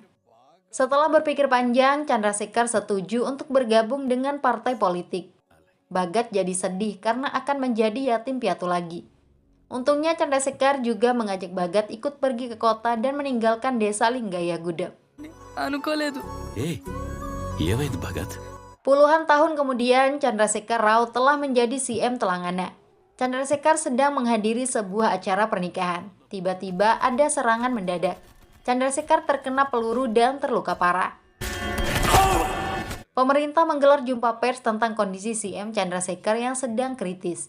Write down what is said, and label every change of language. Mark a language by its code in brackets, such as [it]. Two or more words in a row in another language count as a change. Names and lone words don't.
[id] Setelah berpikir panjang, Chandrasekhar setuju untuk bergabung dengan partai politik. Bhagat jadi sedih karena akan menjadi yatim piatu lagi. Untungnya Chandrasekhar juga mengajak Bhagat ikut pergi ke kota dan meninggalkan desa Linggaya Gudem. [te] ఏ ఏమైంది భగత్? [id] Puluhan tahun kemudian, Chandrasekhar Rao telah menjadi CM Telangana. Chandrasekhar sedang menghadiri sebuah acara pernikahan. Tiba-tiba ada serangan mendadak. Chandrasekhar terkena peluru dan terluka parah. Pemerintah menggelar jumpa pers tentang kondisi CM Chandrasekhar yang sedang kritis.